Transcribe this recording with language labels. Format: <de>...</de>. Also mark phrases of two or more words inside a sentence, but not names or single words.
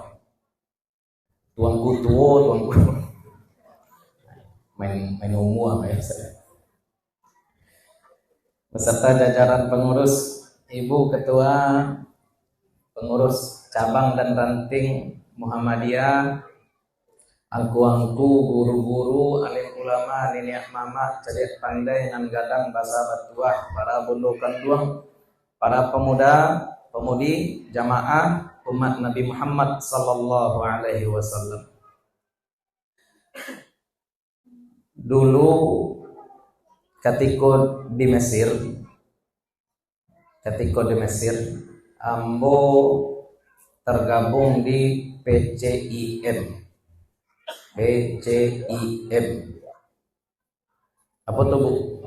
<id>Tuanku tua, tuanku. Main umur ya saya. Beserta jajaran pengurus, Ibu Ketua Pengurus Cabang dan Ranting Muhammadiyah,</id> <min>angku-angku, guru-guru, alim ulama, niniak mama, celik pandai, nan gadang, basa batuah, para bundukan duang, para pemuda, pemudi, jamaah, umat Nabi Muhammad</min> <ar>sallallahu alaihi wasallam.</ar> <id>Dulu ketika di Mesir, ambo tergabung di PCIM. Apa tuh Bu?</id>